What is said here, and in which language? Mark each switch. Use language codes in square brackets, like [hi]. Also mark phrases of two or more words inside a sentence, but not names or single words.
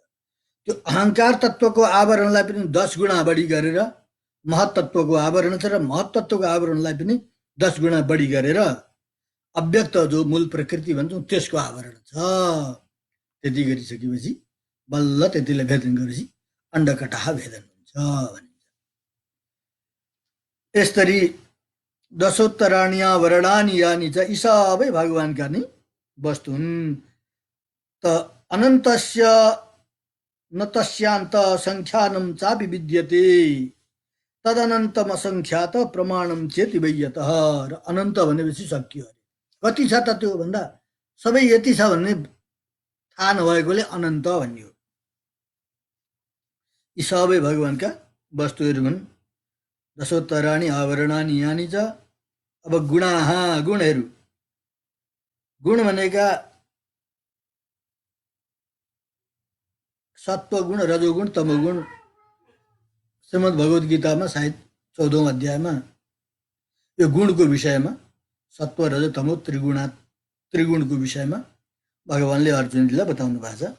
[ne] त्यो अहङ्कार तत्त्वको आवरणलाई पनि 10 गुणा बढी गरेर महत्तत्वको आवरण छ, र महत्तत्वको आवरणलाई पनि 10 गुणा बढी गरेर अव्यक्त जो मूल प्रकृति भन्छौँ त्यसको आवरण छ। त्यति गरिसकेपछि बल्ल त्यतिलाई भेदन गरेपछि अण्डकटाह भेदन हुन्छ भनिन्छ। यसरी [sa] दशोत्तराण्या वर्णानि यानि च [ne] यी सबै भगवानका नै वस्तु हुन्। [sa] त अनन्तस्य न तस्यान्त संख्यानं चापि विद्यते तदनन्तम असंख्यात प्रमाणम चेति वैयतः। [ne] र अनन्त भनेपछि सकियो अरे। कति छ त त्यो भन्दा सबै यति छ भन्ने थाहा नभएकोले अनन्त भनियो। यी सबै भगवानका वस्तुहरू हुन्। [sa] दशोत्तराणि आवरणानि यानि च। [ne] अब गुणाः, गुणहरू। गुण भनेका सत्वगुण, रजोगुण, तमोगुण। श्रीमद् भगवत गीतामा सायद 14औं अध्यायमा यो गुणको विषयमा सत्व, रज, तमो त्रिगुणको विषयमा भगवानले अर्जुनजीलाई बताउनु भएको छ।